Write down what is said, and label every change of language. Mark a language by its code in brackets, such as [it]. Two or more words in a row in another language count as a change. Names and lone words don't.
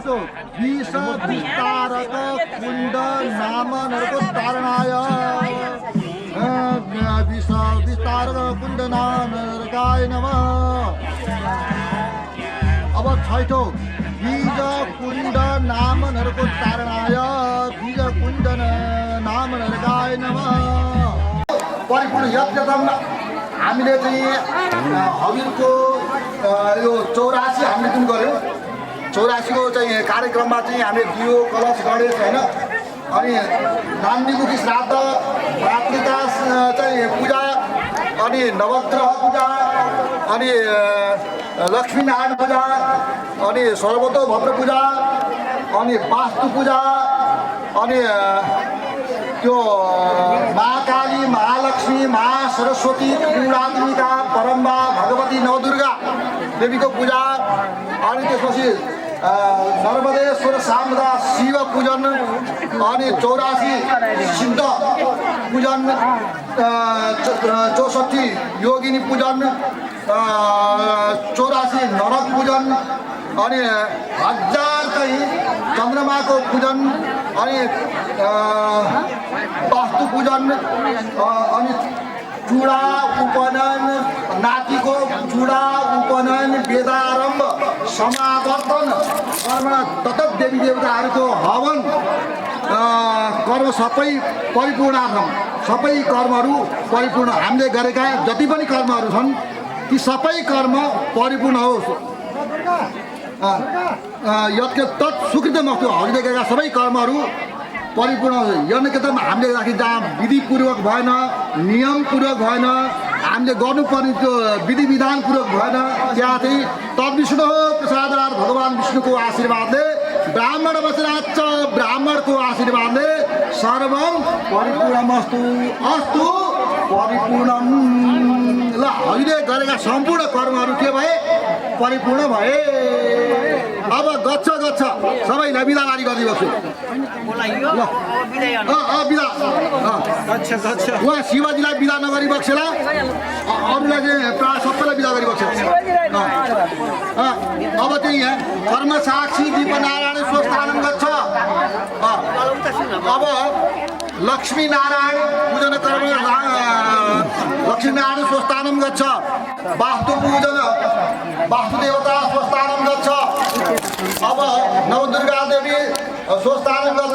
[sa] विष विस्तारक कुण्ड नाम नरको तारणाय विष विस्तारक कुण्ड नाम नरकाय नमः। [ne] अब छैठौँ [sa] बीज कुण्ड नाम नरको तारणाय बीज कुण्ड नाम नरकाय नमः। [ne] परिपूर्ण यज्ञतम हामीले चाहिँ हविरको यो 84 हामीले जुन गऱ्यौँ 84 को चाहिँ कार्यक्रममा चाहिँ हामीले दियो कलश गणेश होइन अनि नान्दिमुखी श्राद्ध मातृका चाहिँ पूजा अनि नवग्रह पूजा अनि लक्ष्मीनारायण पूजा अनि सर्वतो भद्र पूजा अनि वास्तु पूजा अनि त्यो महाकाली महालक्ष्मी महासरस्वती त्रिपुरात्मिका परम्बा भगवती नवदुर्गा देवीको पूजा अनि त्यसपछि नर्मदेश्वर शारदा शिव पूजन अनि 84 सिद्ध पूजन 64 योगिनी पूजन 84 नरक पूजन अनि 1000 चाहिँ चन्द्रमाको पूजन अनि वास्तु पूजन अनि चूडा उपनयन नातिको चूडा उपनयन वेदारम्भ समावर्तन कर्म तत्त देवी देवताहरूको हवन कर्म सबै परिपूर्णार्थम सबै कर्महरू परिपूर्ण हामीले गरेका जति पनि कर्महरू छन् ती सबै कर्म परिपूर्ण होस्। [sa] यत्के तत् सुकृतमस्तु [ne] हामीले गरेका सबै कर्महरू परिपूर्ण यज्ञतम हामीले राखि जहाँ विधिपूर्वक भएन नियमपूर्वक भएन हामीले गर्नुपर्ने त्यो विधि विधानपूर्वक भएन त्यहाँ चाहिँ [sa] तद्विष्णु प्रसादार [ne] भगवान् विष्णुको आशीर्वादले [sa] ब्राह्मण बसराच [ne] ब्राह्मणको आशीर्वादले [sa] सर्वम परिपूर्णमस्तु अस्तु परिपूर्णम। [ne] ल हामीले गरेका सम्पूर्ण कर्महरू के भए परिपूर्ण भए। अब [sa] गच्छ गच्छ [ne] सबैलाई बिदावारी गरिबस्छु ल बिदा उहाँ शिवजीलाई बिदा नगरी बक्सेला अरूलाई चाहिँ प्रायः सबैलाई बिदा गरी बक्छ। अब चाहिँ यहाँ कर्म साक्षी दीपनारायण [sa] स्वस्थानं गच्छ। अब लक्ष्मीनारायण पूजन कर्म लक्ष्मीनारायण स्वस्थानं गच्छ। वास्तु पूजन वास्तुदेवता स्वस्थानं गच्छ। अब नवदुर्गा देवी स्वस्थानं गच्छ।